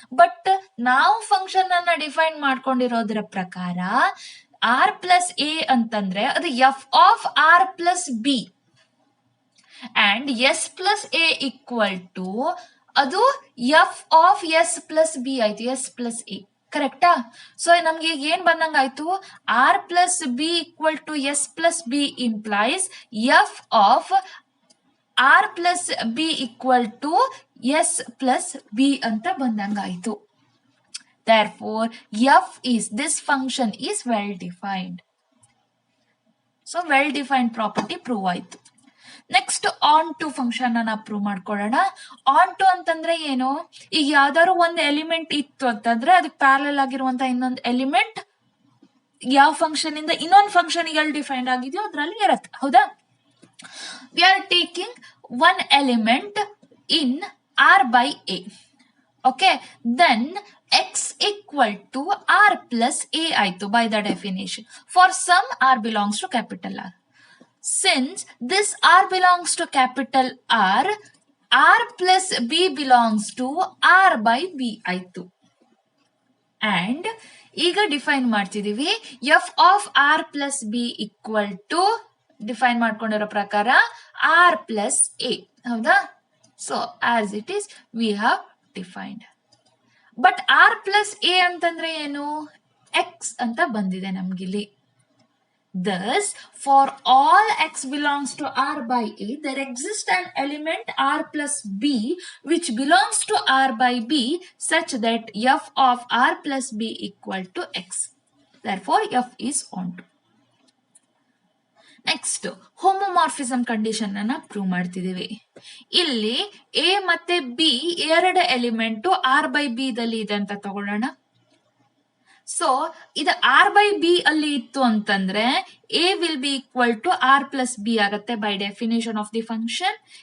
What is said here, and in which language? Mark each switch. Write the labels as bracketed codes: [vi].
[kn] But ನಾವು function ಅನ್ನ define ಮಾಡ್ಕೊಂಡಿರೋದ್ರ ಪ್ರಕಾರ ಆರ್ ಪ್ಲಸ್ ಎ ಅಂತಂದ್ರೆ ಅದು F of R plus B and S plus A equal to ಅದು F of S plus B ಆಯ್ತು, S plus A. ಕರೆಕ್ಟಾ? So ನಮ್ಗೆ ಈಗ ಏನ್ ಬಂದಂಗಾಯ್ತು, R plus B equal to S plus B implies F of R plus B equal to S plus B ಅಂತ ಬಂದಂಗಾಯ್ತು. [en] Therefore, f is this function is well defined. So well defined property prove [kn] ಆಯ್ತು. Next on to function ಅನ್ನ prove ಮಾಡ್ಕೊಳ್ಳೋಣ. On to ಅಂತಂದ್ರೆ ಏನು, ಈಗ ಯಾವ್ದಾದ್ರು ಒಂದು element ಇತ್ತು ಅಂತಂದ್ರೆ ಅದಕ್ಕೆ ಪ್ಯಾರಲಲ್ ಆಗಿರುವಂತಹ ಇನ್ನೊಂದು ಎಲಿಮೆಂಟ್ ಯಾವ ಫಂಕ್ಷನ್ ಇಂದ ಇನ್ನೊಂದು ಫಂಕ್ಷನ್ ಎಲ್ಲಿ ಡಿಫೈನ್ಡ್ ಆಗಿದೆಯೋ ಅದ್ರಲ್ಲಿ ಇರತ್ತೆ. ಹೌದಾ? [en] We are taking one element in R by A. Okay, then x equal to R plus A [kn] ಆಯ್ತು [en] by the definition. For some R belongs to capital R. Since this R belongs to capital R, R plus B belongs to R by B [kn] ಆಯ್ತು. [en] And [kn] ಈಗ define ಮಾಡ್ತಿದೀವಿ F of R plus B equal to define ಮಾಡ್ಕೊಂಡಿರೋ ಪ್ರಕಾರ R plus A. ಹೌದಾ? [en] So as it is we have defined. [kn] But R plus A ಅಂತಂದ್ರೆ ಏನು, X ಅಂತ ಬಂದಿದೆ ನಮ್ಗಿಲ್ಲಿ. [en] Thus, for all x belongs to R by A, there exists an element R plus B which belongs to R by B such that f of R plus B equal to x. Therefore, f is onto. [kn] Next homomorphism condition ಅನ್ನ prove ಮಾಡ್ತಿದೀವಿ. ಇಲ್ಲಿ A ಮತ್ತೆ B ಎರಡು element R by B ದಲ್ಲಿ ಇದೆ ಅಂತ ತಗೊಳ್ಳೋಣ. So ಇದು ಆರ್ ಬೈ ಬಿ ಅಲ್ಲಿ ಇತ್ತು ಅಂತಂದ್ರೆ A will be equal to R plus B ಆಗತ್ತೆ by definition of the function.